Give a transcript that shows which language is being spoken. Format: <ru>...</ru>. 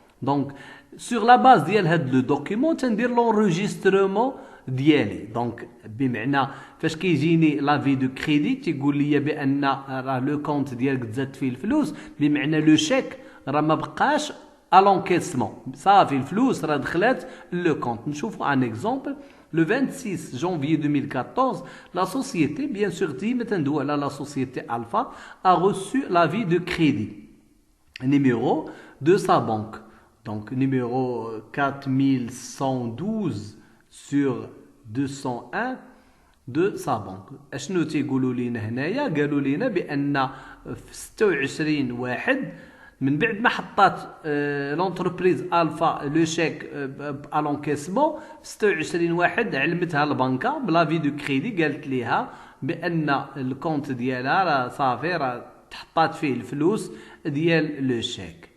<ar>دونك سور لا باز ديال هاد لو دوكيومون تندير لونجسترومون ديالي. دونك بمعنى فاش كيجيني لافي دو كريدي تيقول لي بان راه لو كونت ديالك تزاد فيه الفلوس، بمعنى لو شيك راه ما بقاش à l'encaissement. صافي الفلوس راه دخلات لو كونت. نشوفوا ان اكزومبل.</ar> <fr>Le 26 janvier 2014, la société, bien sûr, la société Alpha, a reçu l'avis de crédit numéro de sa banque. Donc, numéro 4112 sur 201 de sa banque.</fr> <ar>اشنو تيقولوا لينا هنايا؟ قالوا لينا بان في 26 واحد من بعد ما حطات لونتربريز الفا لو شيك ا لونكيسمون، 26 واحد علمتها البنكه بلا في دو كريدي، قالت ليها بان الكونت ديالها راه صافي راه تحطات فيه الفلوس ديال لو شيك.</ar>